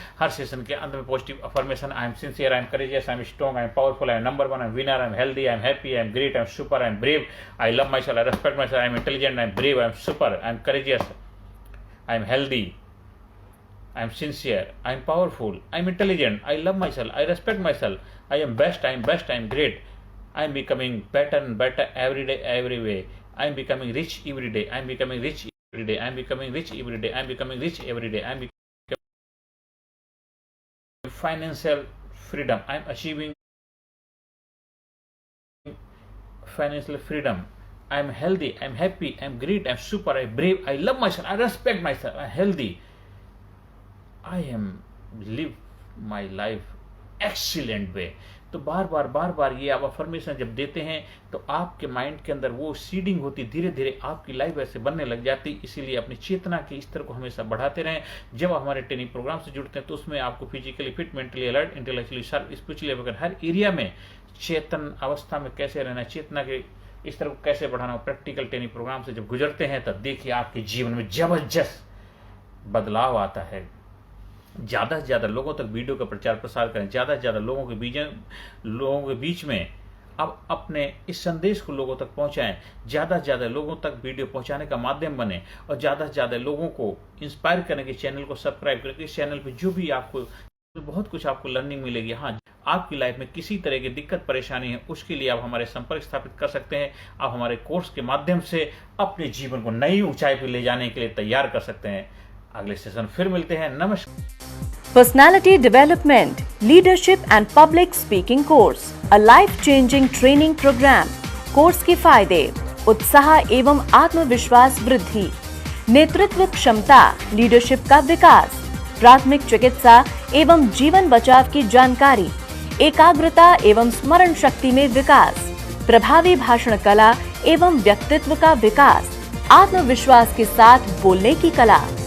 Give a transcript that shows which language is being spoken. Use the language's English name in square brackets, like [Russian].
[Hindi] हर session के अंत में positive affirmation, [English] I am sincere, I am courageous, I am strong, I am powerful, I am number one, I am winner, I am healthy, I am happy, I am great, I am super, I am brave, I love myself, I respect myself, I am intelligent, I am brave, I am super, I am courageous, I am healthy, I am sincere, I am powerful, I am intelligent, I love myself, I respect myself, I am best, I am great, I am becoming better and better every day, every way. I am becoming rich every day, I am becoming rich every day, I am becoming rich every day, I am becoming rich every day, I am becoming financial freedom, I am achieving financial freedom, I am healthy, I am happy, I am great, I am super, I am brave, I love myself, I respect myself, I am healthy, I am live my life excellent way। [Hindi] तो बार बार ये आप affirmation जब देते हैं तो आपके mind के अंदर वो सीडिंग होती, धीरे धीरे आपकी लाइफ ऐसे बनने लग जाती। इसीलिए अपनी चेतना के स्तर को हमेशा बढ़ाते रहें। जब आप हमारे ट्रेनिंग प्रोग्राम से जुड़ते हैं तो उसमें आपको physically fit, mentally alert, intellectually sharp, spiritually awaken, हर एरिया में चेतन अवस्था में कैसे रहना, चेतना के स्तर को कैसे बढ़ाना, प्रैक्टिकल ट्रेनिंग प्रोग्राम से जब गुजरते हैं तब देखिए आपके जीवन में जबरदस्त बदलाव आता है। ज़्यादा से ज़्यादा लोगों तक वीडियो का प्रचार प्रसार करें, ज़्यादा से ज़्यादा लोगों के बीच में अब अपने इस संदेश को लोगों तक पहुंचाएं, ज़्यादा से ज़्यादा लोगों तक वीडियो पहुंचाने का माध्यम बने और ज़्यादा से ज़्यादा लोगों को इंस्पायर करने के चैनल को सब्सक्राइब करके इस चैनल पे जो भी आपको बहुत कुछ आपको लर्निंग मिलेगी। हाँ, आपकी लाइफ में किसी तरह की दिक्कत परेशानी है उसके लिए आप हमारे संपर्क स्थापित कर सकते हैं। आप हमारे कोर्स के माध्यम से अपने जीवन को नई ऊंचाई पर ले जाने के लिए तैयार कर सकते हैं। अगले सेशन फिर मिलते हैं। नमस्कार। [English] Personality Development, Leadership and Public Speaking Course, a life-changing training program. [Hindi] Course के फायदे: उत्साह एवं आत्मविश्वास वृद्धि, नेतृत्व क्षमता, लीडरशिप का विकास, प्राथमिक चिकित्सा एवं जीवन बचाव की जानकारी, एकाग्रता एवं स्मरण शक्ति में विकास, प्रभावी भाषण कला एवं व्यक्तित्व का विकास, आत्मविश्वास के साथ बोलने की कला,